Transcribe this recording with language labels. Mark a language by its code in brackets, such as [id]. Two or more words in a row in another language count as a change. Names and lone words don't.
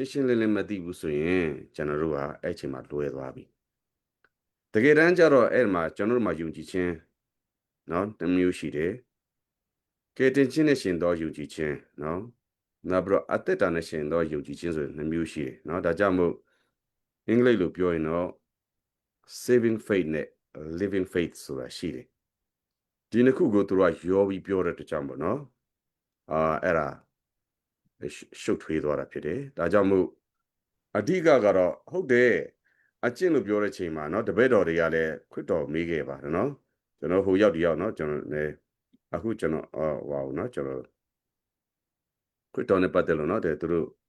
[my] င်းရှင်းလင်းလင်းမသိဘူးဆိုရင်ကျွန်တော်တို့ကအဲ့ချိန်မှာလွဲသွားပြီတကယ်တမ်းကျတော့အဲ့မှာကျွန်တော်တို့မှာယုံကြည်ခြင်းနော်တစ်မျိုးရှိ တယ်ကယ်တင်ခြင်းနဲ့ရှင်သောယုံကြည်ခြင်းနော်နောက်ပြီးတော့အသက်တာနဲ့ရှင်သောယုံကြည်ခြင်းဆိုရင်နှစ်မျိုးရှိတယ် နော်ဒါကြောင့်မို့အင်္ဂလိပ်လိုပြောရင်တော့ [en] saving faith [my] နဲ့ [en] living faith [my] ဆိုတာရှိတယ်ဒီနှစ်ခုကိုသူတို့ကရောပြီးပြောတဲ့တကြောင်ပေါ့နော်အဲ့ဒါရှုပ်ထွေးသွားတာဖြစ်တယ်ဒါကြောင့်မို့အဓိကကတော့ဟုတ်တယ်အကျင့်လို့ပြောတဲ့ချိန်မှာเนาะတပည့်တော်တွေကလည်းခရစ်တော်မေးခဲ့ပါတယ်เนาะကျွန်တော်ဟိုရောက်ဒီရောက်เนาะကျွန်တော်လည်းအခုကျွန်တော်ဟောเนาะကျွန်တော်ခခွတ်တော်နဲ့ပတ်သက်လို့နော်တဲ့သူတို့